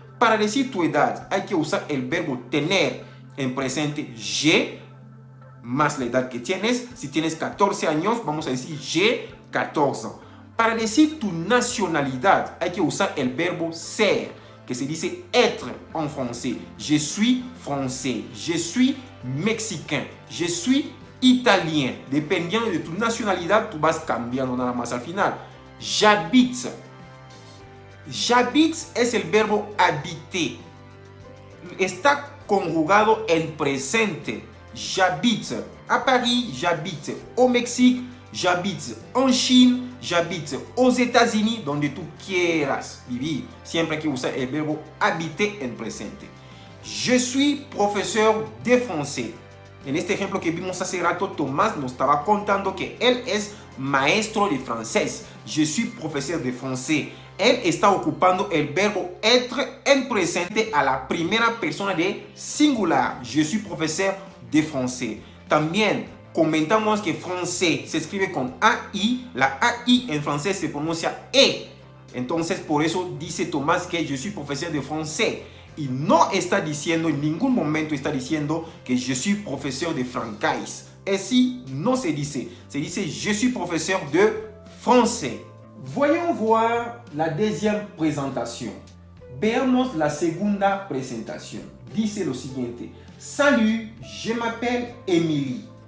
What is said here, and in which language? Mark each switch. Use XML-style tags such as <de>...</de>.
<es>Para decir tu edad hay que usar el verbo tener en presente, je, más la edad que tienes. Si tienes 14 años, vamos a decir</es> <fr>j'ai 14 ans.</fr> <es>Para decir tu nacionalidad hay que usar el verbo ser, que se dice être en français.</es> <fr>Je suis français, je suis mexicain, je suis italien.</fr> <es>Dependiendo de tu nacionalidad, tú vas cambiando nada más al final.</es> <fr>J'habite.</fr> <es>J'habite es el verbo habiter. Está conjugado en presente.</es> <fr>J'habite à Paris, j'habite au Mexique, j'habite en Chine, j'habite aux États-Unis,</fr> <es>donde tú quieras vivir. Siempre hay que usar el verbo habiter en presente.</es> <fr>Je suis professeur de français.</fr> <es>En este ejemplo que vimos hace rato, Tomás nos estaba contando que él es maestro de francés.</es> <fr>Je suis professeur de français.</fr> <es>Él está ocupando el verbo être en presente a la primera persona de singular.</es> <fr>Je suis professeur de français.</fr> <es>También comentamos que français se escribe con AI. La AI en francés se pronuncia E. Entonces, por eso dice Tomás que</es> <fr>je suis professeur de français.</fr> <es>Y no está diciendo, en ningún momento está diciendo que</es> <fr>je suis professeur de francais.</fr> <es>Así no se dice. Se dice</es> <fr>je suis professeur de français. Voyons voir la deuxième présentation.</fr> <es>Veamos la segunda presentación. Dice lo siguiente.</es> <fr>Salut, je m'appelle Émilie.</fr>